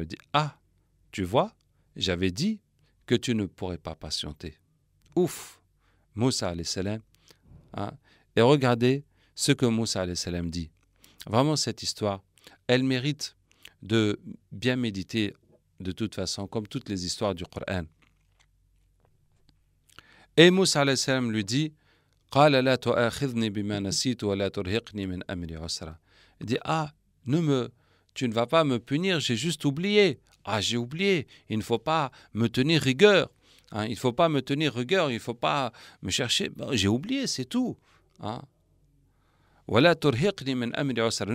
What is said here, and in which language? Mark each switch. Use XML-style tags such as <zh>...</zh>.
<fr>Il dit, ah, tu vois, j'avais dit que tu ne pourrais pas patienter. Ouf, Moussa alayhi salam. Et regardez ce que Moussa alayhi salam dit. Vraiment, cette histoire, elle mérite de bien méditer de toute façon, comme toutes les histoires du Coran. Et Moussa alayhi salam lui dit,</fr> <ar>قال لا تؤاخذني بما نسيت ولا ترهقني من أمري عسرا.</ar> <fr>Il dit, tu ne vas pas me punir, j'ai juste oublié. J'ai oublié, il ne faut pas me tenir rigueur. Il ne faut pas me tenir rigueur, il ne faut pas me chercher. J'ai oublié, c'est tout.</fr> <ar>ولا ترهقني من أمري عسرا.</ar>